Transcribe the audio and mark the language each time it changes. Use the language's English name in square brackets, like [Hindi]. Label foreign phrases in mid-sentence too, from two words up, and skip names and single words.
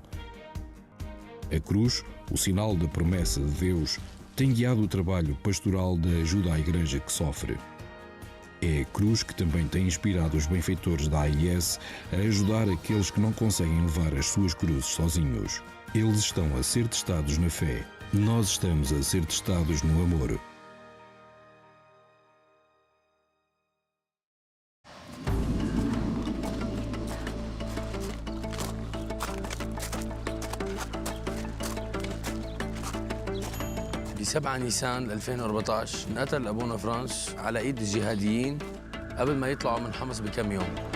[Portuguese] A cruz, o sinal da promessa de Deus, tem guiado o trabalho pastoral de ajuda à Igreja que sofre. É a cruz que também tem inspirado os benfeitores da AIS a ajudar aqueles que não conseguem levar as suas cruzes sozinhos. Eles estão a ser testados na fé. Nós estamos a ser testados no amor. [Arabic] ب7 نيسان 2014 انقتل أبونا فرانس على إيد الجهاديين قبل ما يطلعوا من حمص بكم يوم.